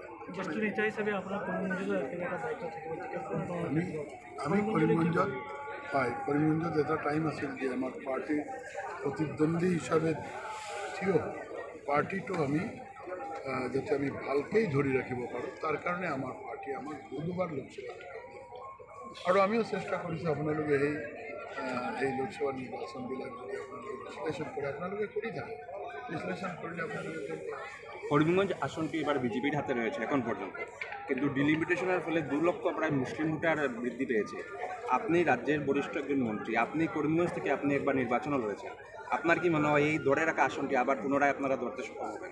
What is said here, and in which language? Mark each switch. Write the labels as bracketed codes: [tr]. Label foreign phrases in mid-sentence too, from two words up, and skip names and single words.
[as] আমি কৰিমগঞ্জত কৰিমগঞ্জত এটা টাইম আছিল যে আমাৰ পাৰ্টিৰ প্ৰতিদ্বন্দ্বী হিচাপে থিয় পাৰ্টিটো আমি যাতে আমি ভালকৈ ধৰি ৰাখিব পাৰোঁ, তাৰ কাৰণে আমাৰ পাৰ্টিয়ে আমাক বহুবাৰ লোকসভা আৰু আমিও চেষ্টা কৰিছোঁ। আপোনালোকে এই লোকসভা নিৰ্বাচনবিলাক যদি আপোনালোকে বিশ্লেষণ কৰে, আপোনালোকে কৰি থাকে, বিশ্লেষণ কৰিলে আপোনালোকে [bn] করিমগঞ্জ আসনটি এবার বিজেপির হাতে রয়েছে এখন পর্যন্ত, কিন্তু ডিলিমিটেশনের ফলে 2 লক্ষ প্রায় মুসলিম ভোটার বৃদ্ধি পেয়েছে। আপনি রাজ্যের বরিষ্ঠ একজন মন্ত্রী, আপনি করিমগঞ্জ থেকে আপনি একবার নির্বাচনও লড়েছেন, আপনার কি মনে হয় এই ধরে রাখা আসনটি আবার পুনরায় আপনারা ধরতে সক্ষম হবেন?